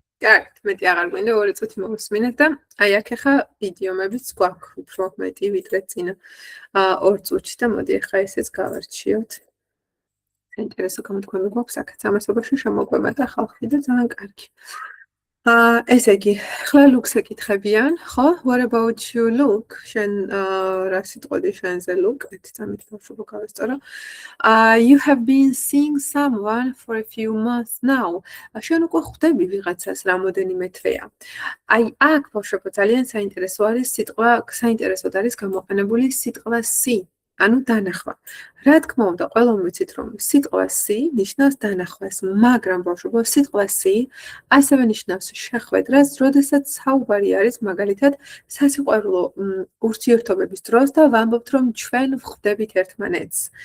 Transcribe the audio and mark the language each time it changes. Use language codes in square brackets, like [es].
[ka] კარგით, მეტი აღარ გვინდა 2 წუთი მოვუსმინეთ და აი აქ ახლა იდიომებიც გვაქვს უფრო მეტი ვიდრე წინა 2 წუთში და მოდი ახლა ესეც გავარჩიოთ. საინტერესო გამოთქმები გვაქვს აქაც ამასობაში შემოგვება და ხალხი და ძალიან კარგი. ესე იგი, ხლა ლუქს ეკითხებიან, ხო? [en] What about you, Luke? [ka] შენ რა სიტყვები შენზე, Luke? ერთი წამით ბავშვობა გავესწორო. [en] You have been seeing someone for a few months now. [ka] შენ უკვე ხვდები ვიღაცას რამოდენიმე თვეა. აი, აქ ბავშვობა ძალიან საინტერესოდ არის გამოყენებული სიტყვა see. ანუ დანახვა. რა თქმა უნდა, ყველამ ვიცით, რომ სიტყვა see ნიშნავს დანახვას, მაგრამ ბავშვებო, სიტყვა see ასევე ნიშნავს შეხვედრას, როდესაც საუბარი არის მაგალითად სასიყვარულო ურთიერთობების დროს და ვამბობთ, რომ ჩვენ ვხვდებით ერთმანეთს.